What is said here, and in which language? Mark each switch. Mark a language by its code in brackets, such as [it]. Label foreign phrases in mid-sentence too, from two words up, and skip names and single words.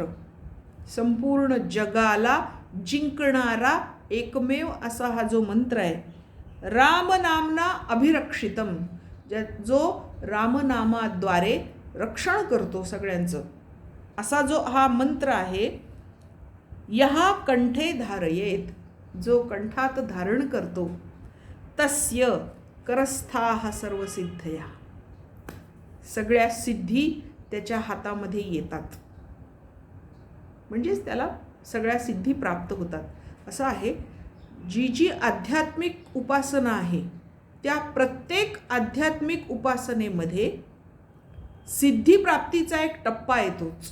[mr] संपूर्ण जगाला जिंकणारा एकमेव असा हा जो मंत्र आहे. [sa] रामनामना अभिरक्षितम, [mr] जो रामनामाद्वारे रक्षण करतो सगळ्यांचं, असा जो हा मंत्र आहे. [sa] यहा कंठे धारयेत, [mr] जो कंठात धारण करतो. [sa] तस्य करस्थाः सर्वसिद्धया, [mr] सगळ्या सिद्धी त्याच्या हातामध्ये येतात. म्हणजेच त्याला सगळ्या सिद्धी प्राप्त होतात. असं आहे. जी आध्यात्मिक उपासना आहे त्या प्रत्येक आध्यात्मिक उपासनेमध्ये सिद्धिप्राप्तीचा एक टप्पा येतोच.